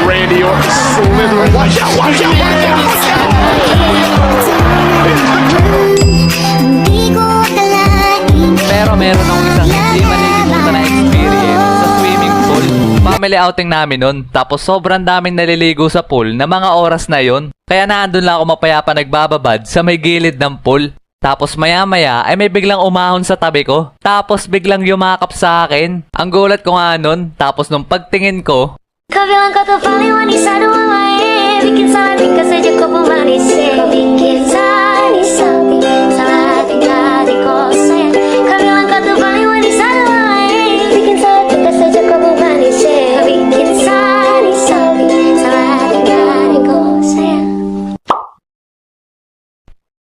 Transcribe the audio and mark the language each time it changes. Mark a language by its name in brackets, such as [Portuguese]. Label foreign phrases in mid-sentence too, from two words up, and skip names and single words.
[English] video. Watch out, watch out, watch out! [Filipino] Pero meron akong isang hindi malilimutan na experience sa swimming pool. [English] Family outing [Filipino] namin nun, tapos sobrang daming naliligo sa pool na mga oras na yon. Kaya naandun lang ako mapayapa nagbababad sa may gilid ng pool. Tapos maya maya ay may biglang umahon sa tabi ko. Tapos biglang yumakap sa akin. Ang gulat ko nga nun, tapos nung pagtingin ko, [Indonesian] Kau bilang kau tuh paling manis aduh bikin salah tingkah saja kau pemanis bikin manis salah tingkah di kau sayang. Kau bilang kau tuh paling manis aduh bikin salah tingkah saja kau pemanis bikin manis salah tingkah di kau sayang.